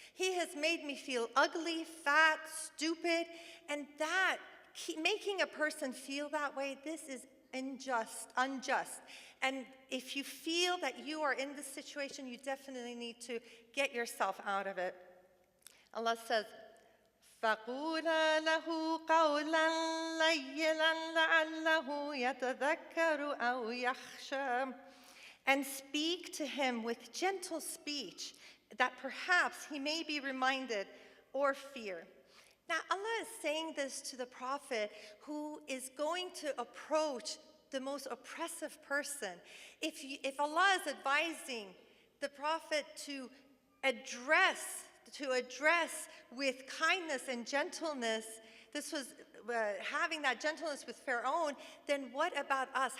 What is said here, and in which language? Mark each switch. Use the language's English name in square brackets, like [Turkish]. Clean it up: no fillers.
[English] He has made me feel ugly, fat, stupid, and that, making a person feel that way, this is unjust. And if you feel that you are in this situation, you definitely need to get yourself out of it. Allah says, [Arabic] فَقُولَا لَهُ قَوْلًا لَيِّنًا لَعَلَّهُ يَتَذَكَّرُ أَوْ يَخْشَىٰ. [English] And speak to him with gentle speech, that perhaps he may be reminded or fear. Now, Allah is saying this to the Prophet who is going to approach the most oppressive person. If Allah is advising the Prophet to address with kindness and gentleness, this was having that gentleness with Pharaoh, then what about us?